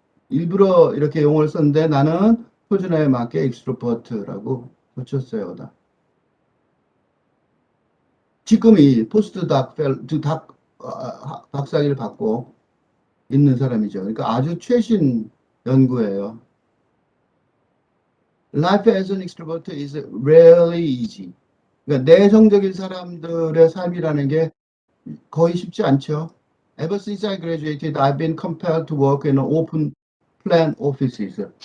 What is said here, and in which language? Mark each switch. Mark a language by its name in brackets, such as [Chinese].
[Korean] 일부러 이렇게 용어를 썼는데 나는 표준어에 맞게 익스트로버트라고 붙였어요. 지금 이 포스트 박사학위를 받고 있는 사람이죠. 그러니까 아주 최신 연구예요. [English] Life as an extrovert is rarely easy. [Korean] 그러니까 내성적인 사람들의 삶이라는 게 거의 쉽지 않죠. [English] Ever since I graduated, I've been compelled to work in open plan offices.